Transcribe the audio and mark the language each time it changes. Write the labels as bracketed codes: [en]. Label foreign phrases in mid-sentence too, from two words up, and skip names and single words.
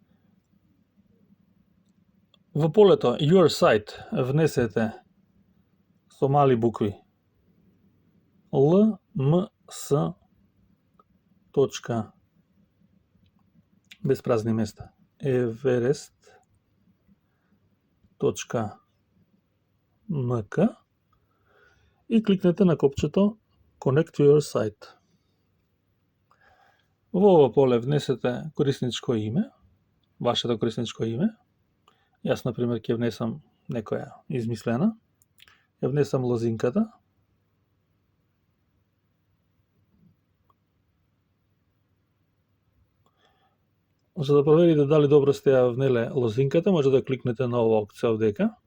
[mk] Во полето [en] Your Site [mk] внесете со мали букви LMS точка без празни места everest.mk и кликнете на копчето [en] Connect to your site. [mk] Во ова поле внесете корисничко име, вашето корисничко име. Јас, например, ќе внесам некоја измислена. Ја внесам лозинката. За да проверите дали добро сте ја внеле лозинката, може да кликнете на ова опција овдека.